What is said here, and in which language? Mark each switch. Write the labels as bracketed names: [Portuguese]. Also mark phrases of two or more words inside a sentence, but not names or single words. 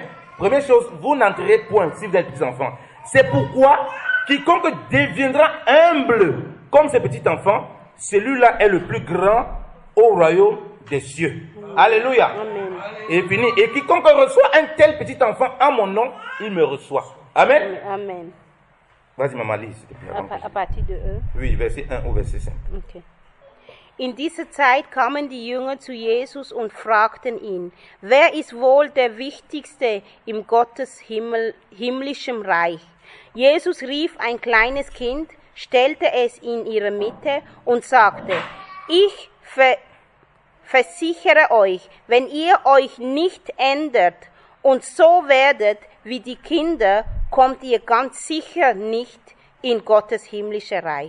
[French] Première chose, vous n'entrerez point si vous êtes petits enfants. C'est pourquoi quiconque deviendra humble comme ces petits enfants, celui-là est le plus grand au royaume des cieux. Alléluia. Amen. Et fini. Et quiconque reçoit un tel petit enfant en mon nom, il me reçoit. Amen. Amen. Vas-y, maman, lis. s'il te plaît, avant que À partir de eux. Oui, verset 1 au verset 5. Okay. [German] In dieser Zeit kamen die Jünger zu Jesus und fragten ihn, wer ist wohl der Wichtigste im Gottes himmlischem Reich? Jesus rief ein kleines Kind, stellte es in ihre Mitte und sagte, ich versichere euch, wenn ihr euch nicht ändert und so werdet wie die Kinder, kommt ihr ganz sicher nicht in Gottes himmlisches Reich.